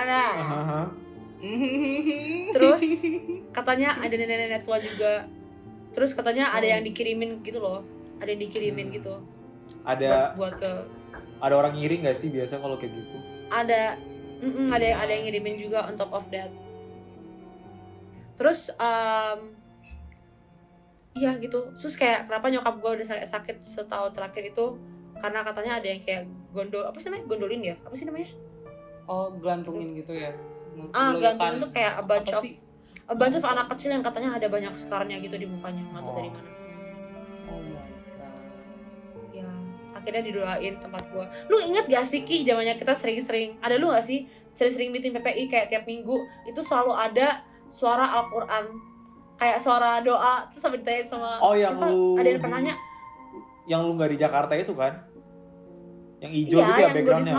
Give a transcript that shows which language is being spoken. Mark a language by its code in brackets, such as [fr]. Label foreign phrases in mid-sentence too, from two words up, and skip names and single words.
[id] Terus katanya ada nenek-nenek tua juga. Terus katanya ada yang dikirimin gitu loh. Ada yang dikirimin gitu. Ada buat ke. Ada orang ngirim nggak sih biasa kalau kayak gitu? Ada yang ngirimin juga [en] on top of that. [id] Terus iya gitu. Terus kayak kenapa nyokap gue udah sakit setahun terakhir itu karena katanya ada yang kayak gondolin ya? Apa sih namanya? Oh, gelantungin gitu ya. Gelantungin tuh kayak [en] a bunch of [id] anak kecil yang katanya ada banyak skarnya gitu di mukanya, nggak tahu dari mana. [en] Oh my god. [id] Ya, akhirnya didoain tempat gua. Lu inget gak sih Ki, zamannya kita sering-sering, ada lu gak sih sering-sering meeting PPI kayak tiap minggu itu selalu ada suara Al-Quran, kayak suara doa, terus sampai ditanyain sama yang lu ada yang pernah nanya, yang lu nggak di Jakarta itu kan? Yang hijau gitu ya backgroundnya?